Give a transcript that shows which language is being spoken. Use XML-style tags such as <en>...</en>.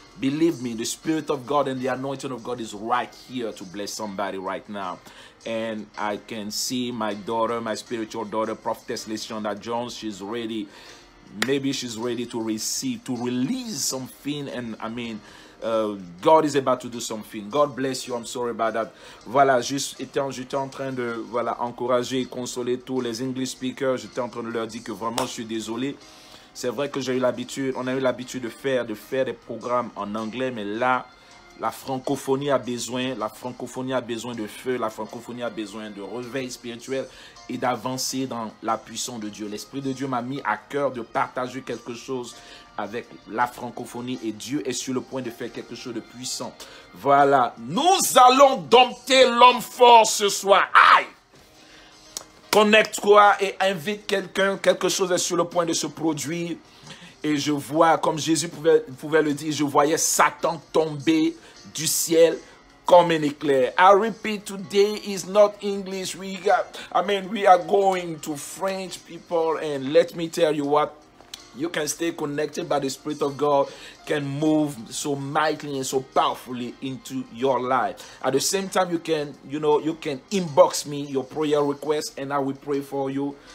<en>Believe me, the Spirit of God and the anointing of God is right here to bless somebody right now. And I can see my daughter, my spiritual daughter, Prophetess Leshonda Jones. She's ready. Maybe she's ready to receive, to release something. And God is about to do something. God bless you. I'm sorry about that.</en> <fr>Voilà, j'étais en train de encourager et consoler tous les</fr> <en>English speakers.</en> <fr>J'étais en train de leur dire que vraiment je suis désolé. C'est vrai que on a eu l'habitude de faire des programmes en anglais, mais là, la francophonie a besoin de feu, la francophonie a besoin de réveil spirituel et d'avancer dans la puissance de Dieu. L'Esprit de Dieu m'a mis à cœur de partager quelque chose avec la francophonie et Dieu est sur le point de faire quelque chose de puissant. Voilà, nous allons dompter l'homme fort ce soir. Aïe! Connecte-toi et invite quelqu'un, quelque chose est sur le point de se produire. Et je vois, comme Jésus pouvait le dire, je voyais Satan tomber du ciel comme un éclair.</fr> <en>I repeat, today is not English. We are going to French people, and let me tell you what, you can stay connected, but the Spirit of God can move so mightily and so powerfully into your life. At the same time, you can inbox me your prayer request and I will pray for you.</en>